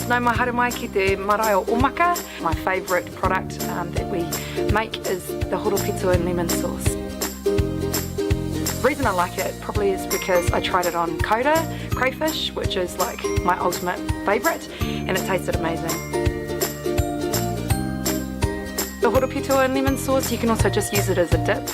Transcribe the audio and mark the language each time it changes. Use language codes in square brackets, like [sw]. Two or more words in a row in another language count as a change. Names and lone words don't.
[mi] Nau mai haere mai ki te marae o omaka. [en] My favourite product that we make is the horopito and lemon sauce. The reason I like it probably is because I tried it on Koda crayfish, which is like my ultimate favourite, and it tasted amazing. The horopito and lemon sauce, you can also just use it as a dip.